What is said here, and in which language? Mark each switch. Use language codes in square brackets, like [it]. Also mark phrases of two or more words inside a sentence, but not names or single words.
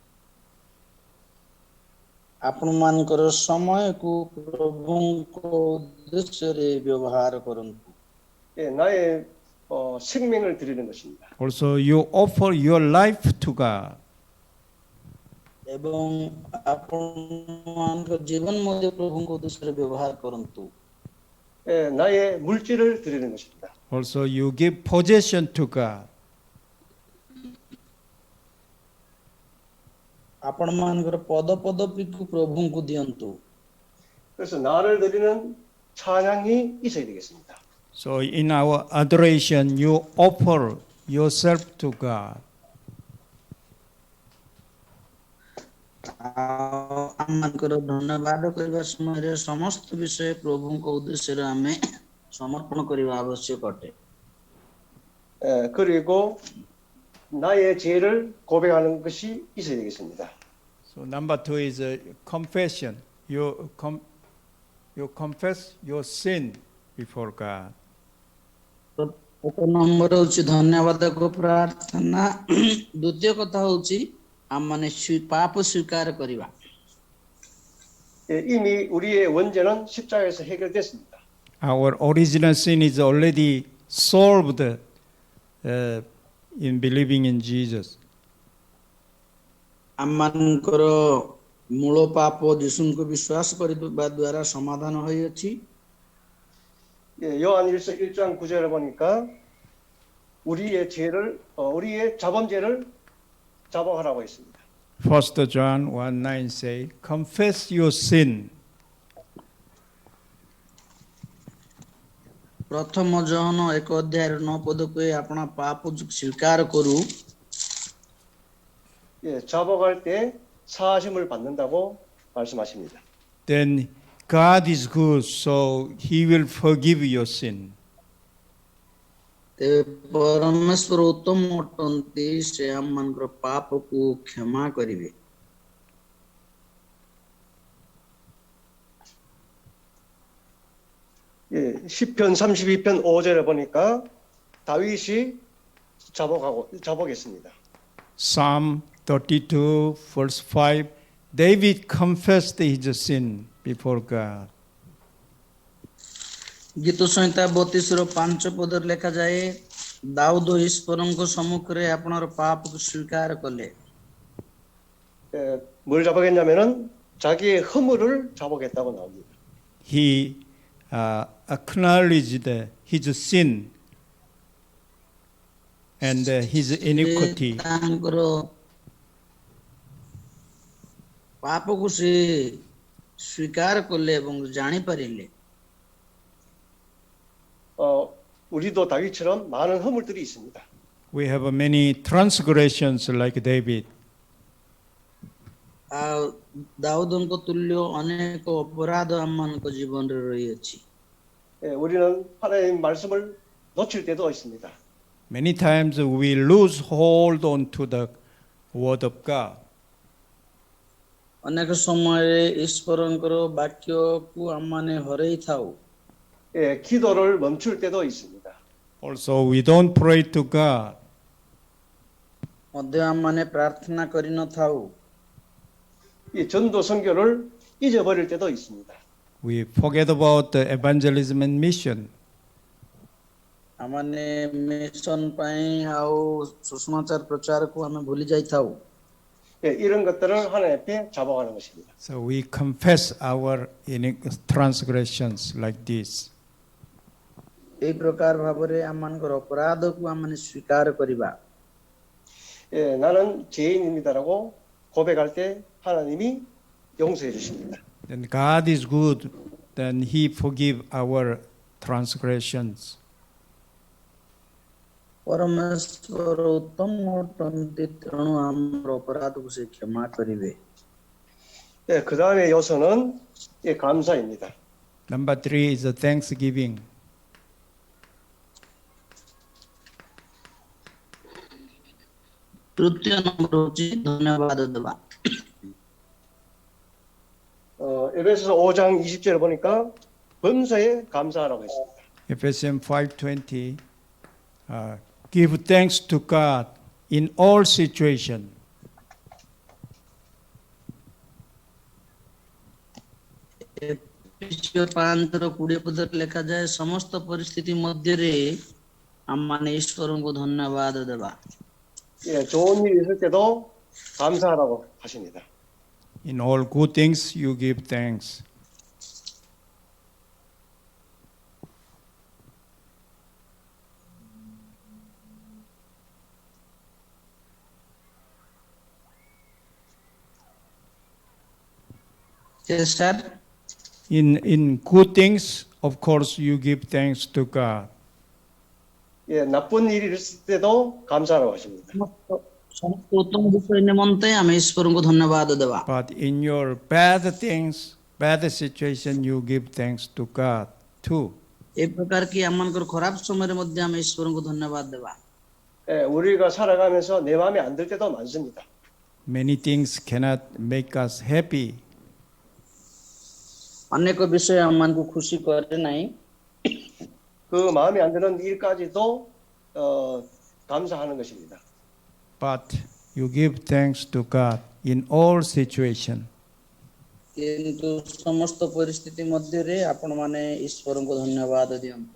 [or] ଆପଣମାନଙ୍କର ସମୟକୁ ପ୍ରଭୁଙ୍କ ଉଦ୍ଦେଶ୍ୟରେ ବ୍ୟବହାର କରନ୍ତୁ। [ko] 예, 나의 생명을 드리는 것입니다. [en] Also, you offer your life to God. [or] ଏବଂ ଆପଣମାନଙ୍କ ଜୀବନ ମଧ୍ୟ ପ୍ରଭୁଙ୍କ ଉଦ୍ଦେଶ୍ୟରେ ବ୍ୟବହାର କରନ୍ତୁ। [ko] 예, 나의 물질을 드리는 것입니다. [en] Also, you give possession to God. [or] ଆପଣମାନଙ୍କର ପଦପଦପୀକୁ ପ୍ରଭୁଙ୍କୁ ଦିଅନ୍ତୁ। [ko] 그래서 나를 드리는 찬양이 있어야 되겠습니다. [en] So, in our adoration, you offer yourself to God. [or] ଆମମାନଙ୍କର ଧନ୍ୟବାଦ କରିବା ସମୟରେ ସମସ୍ତ ବିଷୟ ପ୍ରଭୁଙ୍କ ଉଦ୍ଦେଶ୍ୟରେ ଆମେ ସମର୍ପଣ କରିବା ଆବଶ୍ୟକ ଅଟେ। [ko] 그리고 나의 죄를 고백하는 것이 있어야 되겠습니다. [en] So number two is confession. You confess your sin before God. [or] ଏକ ନମ୍ବର ହେଉଛି ଧନ୍ୟବାଦକ ପ୍ରାର୍ଥନା। ଦ୍ୱିତୀୟ କଥା ହେଉଛି ଆମମାନେ ପାପ ସ୍ୱୀକାର କରିବା। [ko] 이미 우리의 원죄는 십자가에서 해결됐습니다. [en] Our original sin is already solved in believing in Jesus. [or] ଆମମାନଙ୍କର ମୂଳ ପାପ ଯୀଶୁଙ୍କୁ ବିଶ୍ୱାସ କରିବା ଦ୍ୱାରା ସମାଧାନ ହୋଇଅଛି। [ko] 요한일서 1장 9절에 보니까 우리의 자범죄를 자복하라고 했습니다. [en] 1 John 1:9 say, confess your sin. [or] ପ୍ରଥମ ଜହନ 1:9 କୁହେ ଆପଣ ପାପ ସ୍ୱୀକାର କରୁ। [ko] 자복할 때 사하심을 받는다고 말씀하십니다. [en] Then God is good, so He will forgive your sin. [or] ତେବେ ପରମେଶ୍ୱର ଉତ୍ତମ ଅଟନ୍ତି, ସେ ଆମମାନଙ୍କର ପାପକୁ କ୍ଷମା କରିବେ। [ko] 시편 32편 5절에 보니까 다윗이 자복했습니다. [en] Psalm 32 verse 5, David confessed his sin before God. [or] ଗୀତ ସଂହିତା 32ର 5 ପଦରେ ଲେଖାଯାଏ, ଦାଉଦ ଈଶ୍ୱରଙ୍କ ସମ୍ମୁଖରେ ଆପଣର ପାପକୁ ସ୍ୱୀକାର କଲେ। [ko] 뭘 자복했냐면은 자기의 허물을 자복했다고 나옵니다. [en] He acknowledged his sin and his iniquity. [or] ତାଙ୍କର ପାପକୁ ସେ ସ୍ୱୀକାର କଲେ ଏବଂ ଜାଣିପାରିଲେ। [ko] 우리도 다윗처럼 많은 허물들이 있습니다. [en] We have many transgressions like David. [or] ଆଉ ଦାଉଦଙ୍କ ତୁଲ୍ୟ ଅନେକ ଅପରାଧ ଆମମାନଙ୍କ ଜୀବନରେ ରହିଅଛି। [ko] 우리는 하나님의 말씀을 놓칠 때도 있습니다. [en] Many times we lose hold onto the word of God. [or] ଅନେକ ସମୟରେ ଈଶ୍ୱରଙ୍କର ବାକ୍ୟକୁ ଆମମାନେ ହରେଇଥାଉ। [ko] 기도를 멈출 때도 있습니다. [en] Also, we don't pray to God. [or] ମଧ୍ୟ ଆମମାନେ ପ୍ରାର୍ଥନା କରିନଥାଉ। [ko] 이 전도 선교를 잊어버릴 때도 있습니다. [en] We forget about the evangelism and mission. [or] ଆମମାନେ ମିଶନ ପାଇଁ ଆଉ ସୁସମାଚାର ପ୍ରଚାରକୁ ଆମେ ଭୁଲି ଯାଇଥାଉ। [ko] 이런 것들을 하나님 앞에 자복하는 것입니다. [en] So we confess our transgressions like this. [or] ଏହି ପ୍ରକାର ଭାବରେ ଆମମାନଙ୍କର ଅପରାଧକୁ ଆମମାନେ ସ୍ୱୀକାର କରିବା। [ko] 나는 죄인입니다라고 고백할 때 하나님이 용서해 주십니다. [en] Then God is good. Then He forgive our transgressions. [or] ପରମେଶ୍ୱର ଉତ୍ତମ ଅଟନ୍ତି, ତେଣୁ ଆମର ଅପରାଧକୁ ସେ କ୍ଷମା କରିବେ। [ko] 그 다음에 요소는 감사입니다. [en] Number 3 is the thanksgiving. [or] ତୃତୀୟ ନମ୍ବର ହେଉଛି ଧନ୍ୟବାଦ ଦେବା। [ko] 에베소서 5장 20절에 보니까 범사에 감사하라고 했습니다. [en] Ephesians 5:20 give thanks to God in all situation. [or] ଏଫେସୀୟ 5:20 ପଦରେ ଲେଖାଯାଏ, ସମସ୍ତ ପରିସ୍ଥିତି ମଧ୍ୟରେ ଆମମାନେ ଈଶ୍ୱରଙ୍କୁ ଧନ୍ୟବାଦ ଦେବା। [ko] 좋은 일이 있을 때도 감사하라고 하십니다. [en] In all good things you give thanks. Yes, sir. In good things, of course, you give thanks to God. [ko] 나쁜 일이 있을 때도 감사하라고 하십니다. [or] ସମସ୍ତ ଉତ୍ତମ ବିଷୟ ନିମନ୍ତେ ଆମେ ଈଶ୍ୱରଙ୍କୁ ଧନ୍ୟବାଦ ଦେବା। [en] But in your bad things, bad situation, you give thanks to God too. [or] ଏ ପ୍ରକାର କି ଆମମାନଙ୍କର ଖରାପ ସମୟରେ ମଧ୍ୟ ଆମେ ଈଶ୍ୱରଙ୍କୁ ଧନ୍ୟବାଦ ଦେବା। [ko] 우리가 살아가면서 내 마음에 안 들 때도 많습니다. [en] Many things cannot make us happy. [or] ଅନେକ ବିଷୟ ଆମମାନଙ୍କୁ ଖୁସି କରେ ନାହିଁ। [ko] 그 마음에 안 드는 일까지도 감사하는 것입니다. [en] But you give thanks to God in all situations. [or] କିନ୍ତୁ ସମସ୍ତ ପରିସ୍ଥିତି ମଧ୍ୟରେ ଆପଣମାନେ ଈଶ୍ୱରଙ୍କୁ ଧନ୍ୟବାଦ ଦିଅନ୍ତୁ।